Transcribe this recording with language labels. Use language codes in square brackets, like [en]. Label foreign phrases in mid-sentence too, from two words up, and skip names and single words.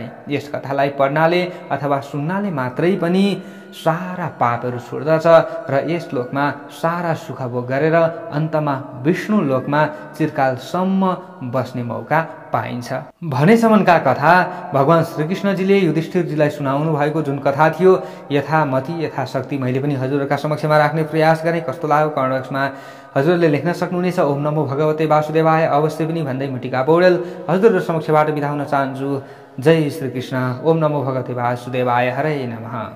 [ne] यस कथालाई पढ्नाले अथवा सुन्नाले मात्रै पनि सारा पापहरू छुट्दछ र यस लोकमा सारा सुख भोग गरेर अन्तमा विष्णु लोकमा चिरकालसम्म बस्ने मौका पाइन्छ भनेसम्मका कथा भगवान श्रीकृष्णजीले युधिष्ठिरजीलाई सुनाउनु भएको जुन कथा थियो, यथामति यथाशक्ति मैले पनि हजुरहरूका समक्षमा राख्ने प्रयास गरेँ। कस्तो लाग्यो कमेन्ट बक्समा हजुरहरूले लेख्न सक्नुहुनेछ। [sa] ओम नमो भगवते वासुदेवाय [ne] अवश्य पनि भन्दै मिटिका पौडेल हजुरहरू समक्षबाट बिदा हुन चाहन्छु। जय श्रीकृष्ण। [sa] ओम नमो भगवते वासुदेवाय। हरे नमः।